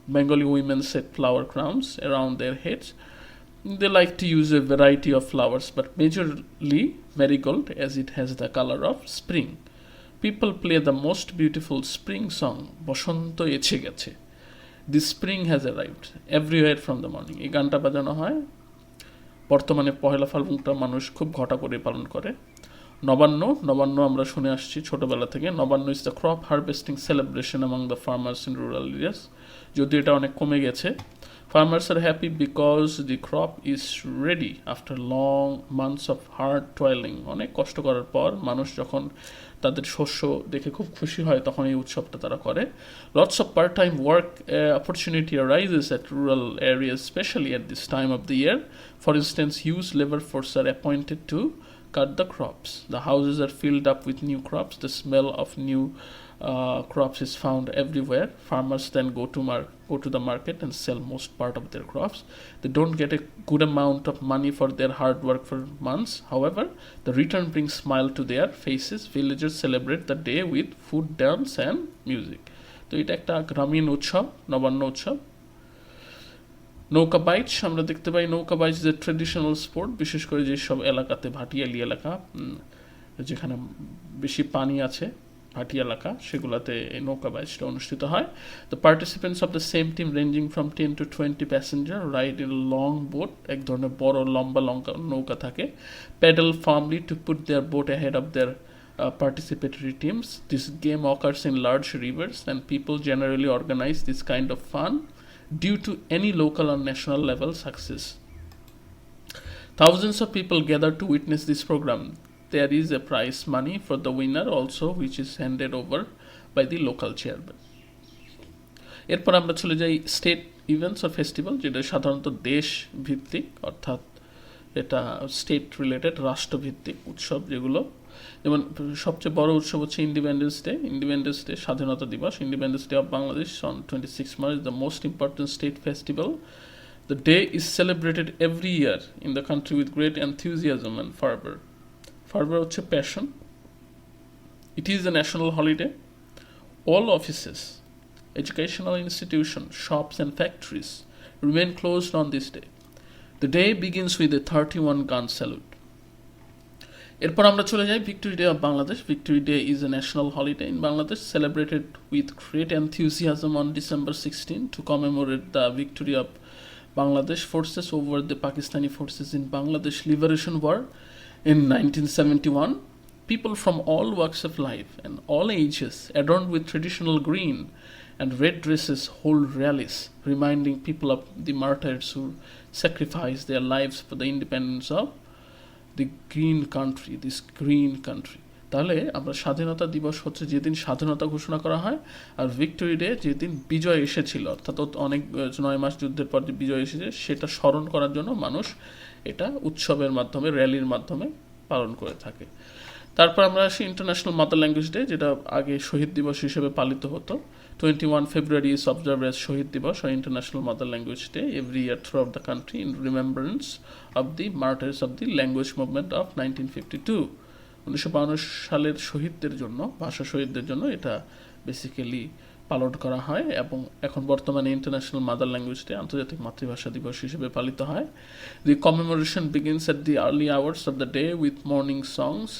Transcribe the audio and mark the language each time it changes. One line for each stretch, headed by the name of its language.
English: Bengali women set flower crowns around their heads. They like to use a variety of flowers, but majorly marigold as it has the color of spring. People play the most beautiful spring song, Boshanto Eche Geche. The spring has arrived everywhere from the morning.
Bangla: এই গানটা বাজানো হয়। বর্তমানে পহেলা ফাল্গুনটা মানুষ খুব ঘটা করে পালন করে। নবান্ন আমরা শুনে আসছি ছোটবেলা থেকে।
English: Nabanna is the crop harvesting celebration among the farmers in rural areas.
Bangla: যদিও এটা অনেক কমে গেছে।
English: Farmers are happy because the crop is ready after long months of hard toiling.
Bangla: অনেক কষ্ট করার পর মানুষ যখন তাদের শস্য দেখে খুব খুশি হয় তখন এই উৎসবটা তারা করে।
English: Lots of part time work opportunity arises at rural areas specially at this time of the year. For instance huge labour force are appointed to cut the crops. The houses are filled up with new crops. The smell of new crops is found everywhere. Farmers then go to the market and sell most part of their crops. They don't get a good amount of money for their hard work for months. However, the return brings smile to their faces. Villagers celebrate the day with food, dance and music.
Bangla: তো এটা একটা গ্রামীণ উৎসব, নবান্ন উৎসব। নৌকা বাইচ আমরা দেখতে পাই। নৌকা বাইচ যে ট্রেডিশনাল স্পোর্ট, বিশেষ করে যেসব এলাকাতে ভাটিয়ালি এলাকা যেখানে বেশি পানি আছে, ভাটি এলাকা, সেগুলোতে এই নৌকা বাইচটা অনুষ্ঠিত হয়।
English: The participants of the same team ranging from 10 to 20 passenger ride in long boat.
Bangla: এক ধরনের বড় লম্বা নৌকা থাকে।
English: Paddle firmly to put their boat ahead of their participatory teams. This game occurs in large rivers and people generally organize this kind of fun due to any local or national level success. Thousands of people gather to witness this program. There is a prize money for the winner also, which is handed over by the local chairman.
Bangla: এরপর আমরা চলে যাই
English: state events or festival,
Bangla: যেটা সাধারণত দেশ ভিত্তিক, অর্থাৎ এটা স্টেট রিলেটেড, রাষ্ট্রভিত্তিক উৎসব যেগুলো। যেমন সবচেয়ে বড় উৎসব হচ্ছে ইন্ডিপেন্ডেন্স ডে, স্বাধীনতা দিবস।
English: Independence day of Bangladesh on 26 March, the most important state festival. The day is celebrated every year in the country with great enthusiasm and fervor. Fervor হচ্ছে passion. It is a national holiday. All offices, educational institutions, shops and factories remain closed on this day. The day begins with a 31 gun salute.
Bangla: এরপর আমরা চলে যাই victory day of Bangladesh.
English: Victory day is a national holiday in Bangladesh, celebrated with great enthusiasm on December 16 to commemorate the victory of Bangladesh forces over the Pakistani forces in Bangladesh Liberation War in 1971. People from all walks of life and all ages, adorned with traditional green and red dresses, hold rallies, reminding people of the martyrs who sacrificed their lives for the independence of this green country.
Bangla: তাহলে আমরা স্বাধীনতা দিবস হচ্ছে যেদিন স্বাধীনতা ঘোষণা করা হয়, আর ভিক্টোরি ডে যেদিন বিজয় এসেছিল, অর্থাৎ অনেক 9 মাস যুদ্ধের পর যে বিজয় এসেছে সেটা স্মরণ করার জন্য মানুষ এটা উৎসবের মাধ্যমে, র্যালির মাধ্যমে পালন করে থাকে। তারপর আমরা আসি ইন্টারন্যাশনাল মাদার ল্যাঙ্গুয়েজ ডে, যেটা আগে শহীদ দিবস হিসেবে পালিত হতো।
English: 21 February is observed as Shaheed Dibas or International Mother Language Day every year throughout the country in remembrance of the martyrs of the language movement of 1952.
Bangla: 1952 সালের শহীদদের জন্য, ভাষা শহীদদের জন্য এটা বেসিক্যালি পালন করা হয়, এবং এখন বর্তমানে ইন্টারন্যাশনাল মাদার ল্যাঙ্গুয়েজ ডে, আন্তর্জাতিক মাতৃভাষা দিবস হিসেবে পালিত হয়।
English: The commemoration begins at the early hours of the day with morning songs.